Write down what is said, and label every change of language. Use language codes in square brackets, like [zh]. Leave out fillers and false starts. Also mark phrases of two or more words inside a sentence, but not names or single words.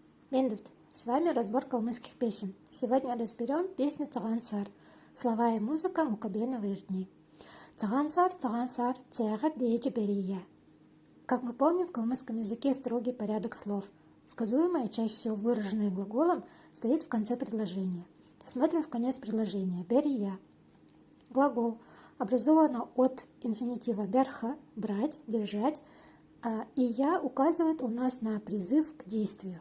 [ru] Мендут. С вами разбор калмыцких песен. Сегодня разберем песню «Цагансар». Слова и музыка Мукабена Вердни. [xal] Цагансар, цагансар, цягар деечи берия. [ru] Как мы помним, в калмыцком языке строгий порядок слов. Сказуемое, чаще всего выраженное глаголом, стоит в конце предложения. Смотрим в конец предложения. Берия. Глагол образован от инфинитива берха, брать, держать, и я указывает у нас на призыв к действию.